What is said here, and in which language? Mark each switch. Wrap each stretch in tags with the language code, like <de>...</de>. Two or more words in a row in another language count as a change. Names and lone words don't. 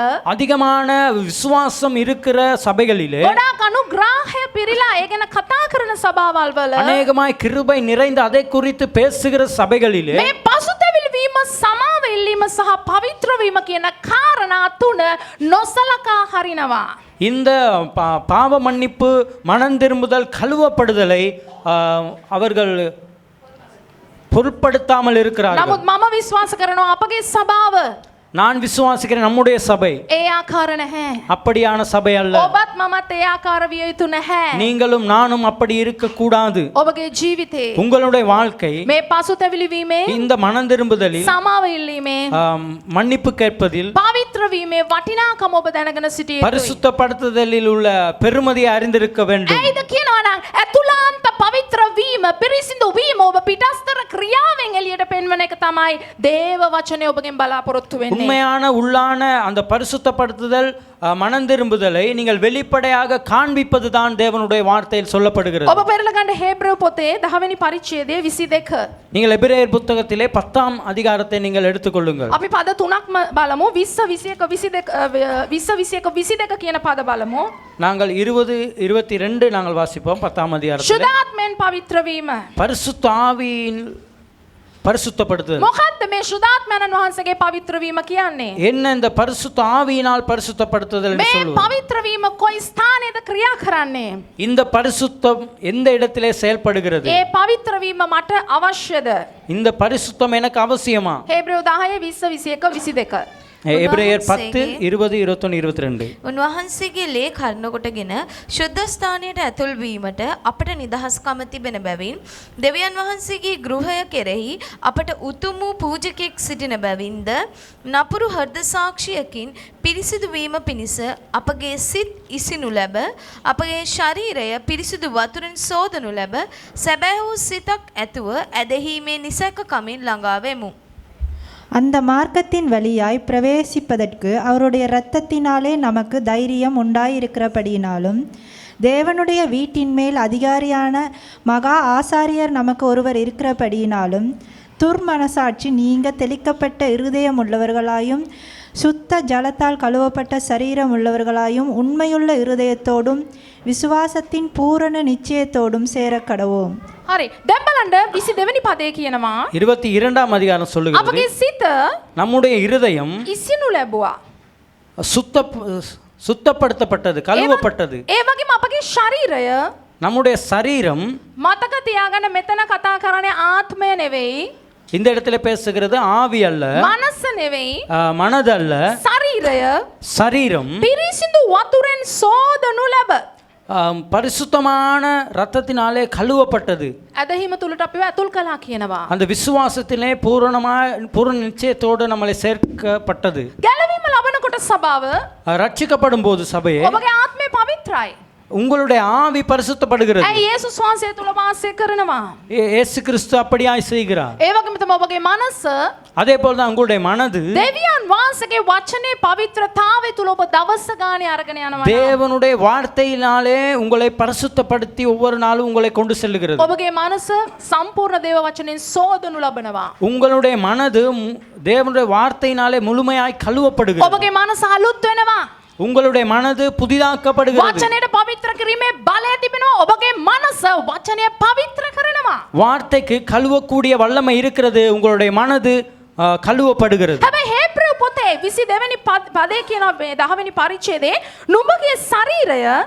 <ta>அதிகமான விசுவாசம் இருக்கிற சபைகளிலே</ta> <si>ගොඩාක් අනුග්‍රහය පිරීලා ඒ ගැන කතා කරන සභාවල් වල</si> <ta>அநேகமாய் கிருபை நிறைந்து அதை குறித்து பேசுகிற சபைகளிலே</ta> <si>මේ පසුතැවිලි වීම, සමාව ඉල්ලීම සහ පවිත්‍ර වීම කියන කාරණා තුන නොසලකා හරිනවා.</si> <ta>இந்த பாவ மன்னிப்பு, மனம் திரும்புதல், கழுவப்படுதலை அவர்கள் பொருட்படுத்தாமல் இருக்கிறார்கள்.</ta> <si>නමුත් මම විශ්වාස කරනවා අපගේ සභාව</si> <ta>நான் விசுவாசிக்கிறேன் நம்முடைய சபை</ta> <si>ඒ ආකාර නැහැ.</si> <ta>அப்படியான சபை அல்ல.</ta> <si>ඔබත් මමත් ඒ ආකාර විය යුතු නැහැ.</si> <ta>நீங்களும் நானும் அப்படி இருக்க கூடாது.</ta> <si>ඔබගේ ජීවිතේ</si> <ta>உங்களுடைய வாழ்க்கை</ta> <si>මේ පසුතැවිලි වීමේ,</si> <ta>இந்த மனம் திரும்புதலில்,</ta> <si>සමාව ඉල්ලීමේ,</si> <ta>மன்னிப்பு கேட்பதில்,</ta> <si>පවිත්‍ර වීමේ වටිනාකම ඔබ දැනගෙන සිටිය යුතුයි.</si> <ta>பரிசுத்தப்படுத்துதலில் உள்ள பெருமதியை அறிந்திருக்க வேண்டும்.</ta> <si>ඇයිද කියනවා නම් ඇතුළාන්ත පවිත්‍ර වීම, පිරිසිදු වීම ඔබ පිටස්තර ක්‍රියාවෙන් එළියට පෙන්වන එක තමයි දේව වචනේ ඔබගෙන් බලාපොරොත්තු වෙන්නේ.</si> <ta>உண்மையான உள்ளான அந்த பரிசுத்தப்படுத்துதல், மனம் திரும்புதலை நீங்கள் வெளிப்படையாக காண்பிப்பது தான் தேவனுடைய வார்த்தையில் சொல்லப்படுகிறது.</ta> <si>ඔබ පෙරලා ගන්න හේබ්‍රව පොතේ 10 වෙනි පරිච්ඡේදයේ 22.</si> <ta>நீங்கள் எபிரேயர் புத்தகத்திலே 10ஆம் அதிகாரத்தை நீங்கள் எடுத்துக்கொள்ளுங்கள்.</ta> <si>අපි පද තුනක් බලමු. 20 22 කියන පද බලමු.</si> <ta>நாங்கள் 20 22 நாங்கள் வாசிப்போம். 10ஆம் அதிகாரத்தில்</ta> <si>සුදාත්මෙන් පවිත්‍ර වීම.</si> <ta>பரிசுத்த ஆவியின் பரிசுத்தப்படுத்துதல்.</ta> <si>මොකද්ද මේ සුදාත්මයන්න් වහන්සේගේ පවිත්‍ර වීම කියන්නේ?</si> <ta>என்ன இந்த பரிசுத்த ஆவியினால் பரிசுத்தப்படுத்துதல் என்று</ta> <si>මේ</si> <ta>சொல்லுவது?</ta> <si>පවිත්‍ර වීම කොයි ස්ථානයේද ක්‍රියා කරන්නේ?</si> <ta>இந்த பரிசுத்தம் எந்த இடத்திலே செயல்படுகிறது?</ta> <si>ඒ පවිත්‍ර වීම මට අවශ්‍යද?</si> <ta>இந்த பரிசுத்தம் எனக்கு அவசியமா?</ta> <si>හේබ්‍රව 10 20 21 22.</si> <ta>எபிரேயர் 10 20 21 22.</ta> <si>උන්වහන්සේගේ ලේ කර්ණකොටගෙන ශුද්ධ ස්ථානයට ඇතුල් වීමට අපට නිදහස්කම තිබෙන බැවින් දෙවියන් වහන්සේගේ ගෘහය කෙරෙහි අපට උතුම් වූ පූජකෙක් සිටින බැවින්ද නපුරු හෘද සාක්ෂියකින් පිරිසිදු වීම පිණිස අපගේ සිත් ඉසිනු ලැබ අපගේ ශරීරය පිරිසිදු වතුරෙන් සෝදනු ලැබ සැබෑ වූ සිතක් ඇතුව ඇදහිීමේ නිසැක කමින් ළඟා වෙමු.</si> <ta>அந்த மார்க்கத்தின் வழியாய் பிரவேசிப்பதற்கு அவருடைய இரத்தத்தினாலே நமக்கு தைரியம் உண்டாயிருக்கிறபடியினாலும் தேவனுடைய வீட்டின் மேல் அதிகாரியான மகா ஆசாரியர் நமக்கு ஒருவர் இருக்கிறபடியினாலும் துர்மனசாட்சி நீங்க தெளிக்கப்பட்ட இருதயம் உள்ளவர்களாயும் சுத்த ஜலத்தால் கழுவப்பட்ட சரீரம் உள்ளவர்களாயும் உண்மையுள்ள இருதயத்தோடும் விசுவாசத்தின் பூரண நிச்சயத்தோடும் சேரக்கடவோம்.</ta> <si>හරි. දැන් බලන්න 22 පදේ කියනවා</si> <ta>22ஆம் அதிகாரம் சொல்லுகிறது</ta> <si>අපගේ සිත</si> <ta>நம்முடைய இருதயம்</ta> <si>ඉසිනු ලැබුවා.</si> <ta>சுத்தப்படுத்தப்பட்டது, கழுவப்பட்டது.</ta> <si>ඒ වගේම අපගේ ශරීරය</si> <ta>நம்முடைய சரீரம்,</ta> <si>මතක තියාගන්න මෙතන කතා කරන්නේ ආත්මය නෙවෙයි,</si> <ta>இந்த இடத்துல பேசுகிறது ஆவி அல்ல,</ta> <si>මනස නෙවෙයි,</si> <ta>மனது அல்ல,</ta> <si>ශරීරය</si> <ta>சரீரம்</ta> <si>පිරිසිදු වතුරෙන් සෝදනු ලැබ.</si> <ta>பரிசுத்தமான இரத்தத்தினாலே கழுவப்பட்டது.</ta> <si>ඇදහිම තුලට අපිව ඇතුල් කළා කියනවා.</si> <ta>அந்த விசுவாசத்திலே பூரண நிச்சயத்தோடு நம்மளை சேர்க்கப்பட்டது.</ta> <si>ගැලවීම ලබනකොට සභාව</si> <ta>ரட்சிக்கப்படும் போது சபையே</ta> <si>ඔබගේ ආත්මය පවිත්‍රයි.</si> <ta>உங்களுடைய ஆவி பரிசுத்தப்படுகிறது.</ta> <si>ඇයි යේසුස් වහන්සේ තුල වාසය කරනවා.</si> <ta>இயேசு கிறிஸ்து அப்படியாய் செய்கிறார்.</ta> <si>ඒ වගේම තමයි ඔබගේ මනස</si> <ta>அதே போல தான் உங்களுடைய மனது</ta> <si>දෙවියන් වහන්සේගේ වචනේ පවිත්‍රතාවය තුල ඔබ දවස ගානේ අරගෙන යනවා.</si> <ta>தேவனுடைய வார்த்தையினாலே உங்களை பரிசுத்தப்படுத்தி ஒவ்வொரு நாளும் உங்களை கொண்டு செல்லுகிறது.</ta> <si>ඔබගේ මනස සම්පූර්ණ දේව වචනෙන් සෝදනු ලබනවා.</si> <ta>உங்களுடைய மனது தேவனுடைய வார்த்தையினாலே முழுமையாய் கழுவப்படுகிறது.</ta> <si>ඔබගේ මනස අලුත් වෙනවා.</si> <ta>உங்களுடைய மனது புதிதாக்கப்படுகிறது.</ta> <si>වචනයට පවිත්‍ර කිරීමේ බලය තිබෙනවා. ඔබගේ මනස වචනය පවිත්‍ර කරනවා.</si> <ta>வார்த்தைக்கு கழுவக்கூடிய வல்லமை இருக்கிறது. உங்களுடைய மனது கழுவப்படுகிறது.</ta> <si>හැබැයි හේබ්‍රෙව් පොතේ 22 වෙනි පදේ කියන 10 වෙනි පරිච්ඡේදයේ නුඹගේ ශරීරය</si>